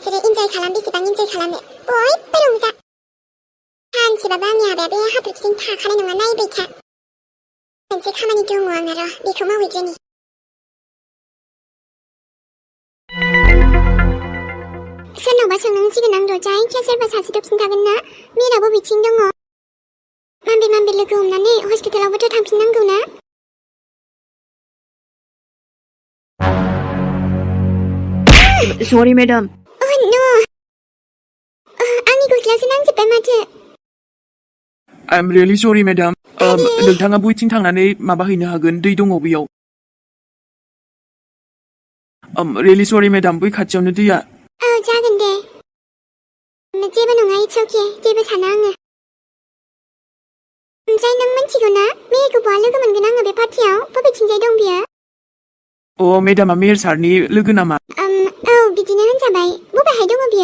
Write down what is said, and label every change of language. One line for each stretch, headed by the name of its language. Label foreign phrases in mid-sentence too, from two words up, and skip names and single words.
Bodo: नोंसोरो इन्जय खालाम बेसेबां इन्जय खालामो बयबो रंजा सानसेबाबो आंनि हाबाया बे हाथरखिजों थाखानाय नङा नायबाय था मोनसे खामानि दङ आंना र' बेखौ मावहैग्रोनि सोरनावबा सोंनांसिगोन आं र' जायखिया सोरबा सासे खिन्थागोन ना मिराबो बिथिं दङ माबे लोगो हमनानै हस्पिटालावबोथ' थांफिननांगौ ना
English: Sorry, madam. Oh no
Bodo: आंनि गस्लासो नांजोब्बाय माथो
English: I'm really sorry, madam.
Bodo: नोंथाङा बैथिं थांनानै माबा हैनो हागोन दै दङ बेयाव
English: really sorry, madam.
Bodo: बै खाथियावनो दैया औ जागोन दे जेबो नङा
English: it's okay
Bodo: जेबो साना आङो ओमफ्राय नों मिन्थिगौ ना मेहेरखौ बहा लोगो मोनगोन आङो बे पार्टियाव बबेथिंजाय दं बियो मेडामा मेहेर सारनि लोगो नामा औ बिदिनो होनजाबाय बबेहाय दङ बियो